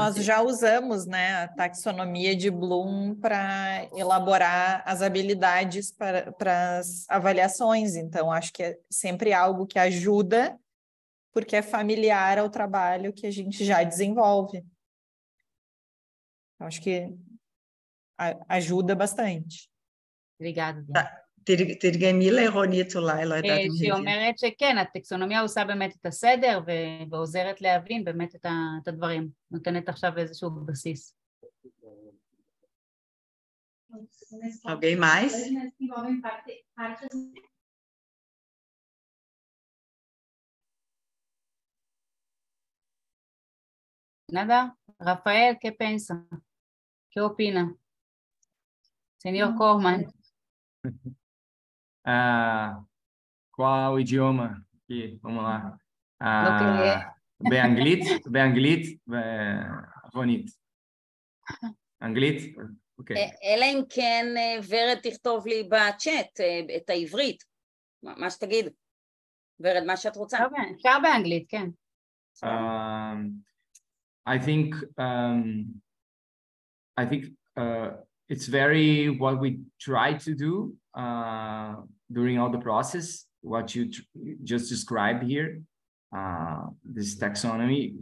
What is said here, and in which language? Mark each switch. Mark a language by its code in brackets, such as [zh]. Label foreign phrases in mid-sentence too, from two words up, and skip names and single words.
[pt] Nós já usamos, né, a taxonomia de Bloom para elaborar as habilidades para as avaliações, então acho que é sempre algo que ajuda, porque é familiar ao trabalho que a gente já desenvolve. Acho que ajuda bastante. Obrigada. [he] תרגמי לרונית אולי, לא יודעת אם שהיא אומרת שכן, הטקסונומיה עושה באמת את הסדר ועוזרת להבין באמת את הדברים, נותנת עכשיו איזשהו בסיס. [pt] Alguém mais? Nada? [es] Rafael, ¿qué piensa? ¿Qué opina? [pt] Senhor Corman. Qual idioma? Aqui, vamos lá. [he] באנגלית? באנגלית, רונית. אנגלית? אוקיי. אלא אם כן ורד תכתוב לי בצ'אט את העברית, מה שתגיד. ורד, מה שאת רוצה. אפשר באנגלית, כן. [en] I think it's very what we try to do during all the process, what you just described here, this taxonomy.